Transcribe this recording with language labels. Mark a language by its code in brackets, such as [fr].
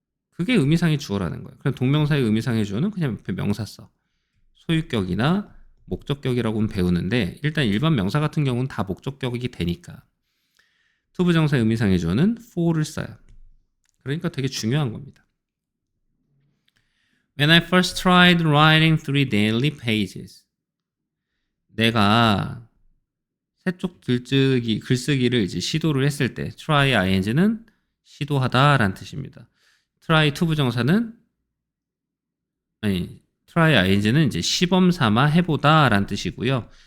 [ko] 그게 의미상의 주어라는 거예요. 그럼 동명사의 의미상의 주어는 그냥 옆에 명사 써. 소유격이나 목적격이라고는 배우는데 일단 일반 명사 같은 경우는 다 목적격이 되니까 투부정사의 의미상의 주어는 for를 써요. 그러니까 되게 중요한 겁니다. [en] When I first tried writing 3 daily pages. [ko] 내가 세쪽 글쓰기를 이제 시도를 했을 때 try ing는 시도하다 라는 뜻입니다. try 투부정사는 try ing는 이제 시범 삼아 해보다 라는 뜻이고요.